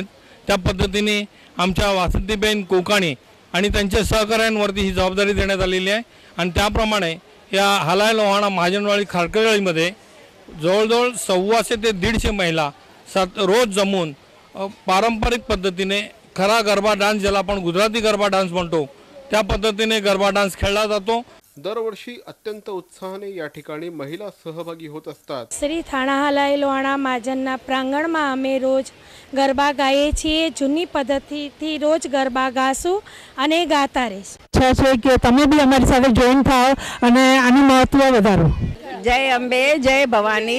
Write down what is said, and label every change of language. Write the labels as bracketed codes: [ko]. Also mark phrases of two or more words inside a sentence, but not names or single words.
[mr] त्या पद्धतीने आमच्या वासंतीबेन कोकाणी आणि त्यांच्या सहकाऱ्यांवरती ही जबाबदारी देण्यात आलेली आहे आणि त्याप्रमाणे या हलाई लोहाणा महाजनवाडी खारकळीमध्ये जवळजवळ 125 ते 150 महिला रोज जमून पारंपरिक पद्धतीने खरा गरबा डान्स ज्याला आपण गुजराती गरबा डान्स म्हणतो त्या पद्धतीने गरबा डान्स खेळला जातो. दरवर्षी अत्यंत उत्साहाने या ठिकाणी महिला सहभागी होत असतात. [gu] શ્રી થાણા હલાઈ લોહાણા મહાજનના પ્રાંગણમાં અમે રોજ ગરબા ગાઈએ છીએ. જૂની પદ્ધતિથી રોજ ગરબા ગાશું અને ગાતા રહીશું. ઈચ્છા છે કે તમે બી અમારી સાથે જોઈન થાઓ અને આનું મહત્વ વધારો. જય અંબે, જય ભવાની.